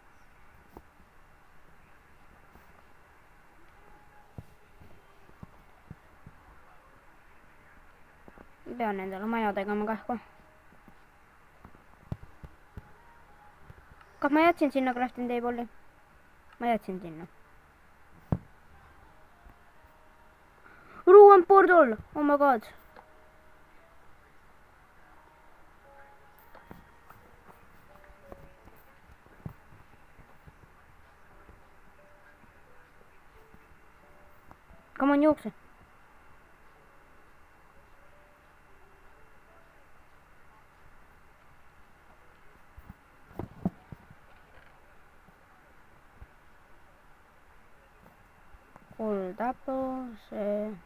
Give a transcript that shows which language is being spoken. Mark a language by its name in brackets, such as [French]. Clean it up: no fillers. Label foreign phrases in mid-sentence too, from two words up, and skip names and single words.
[Estonian] Pean endale maja tegema kahku. Kas ma jätsin sinna [English] crafting table'i? [Estonian] Ma jätsin sinna. [English] Ruin portal! Oh my god. Come on, jookse. Gold apple, see.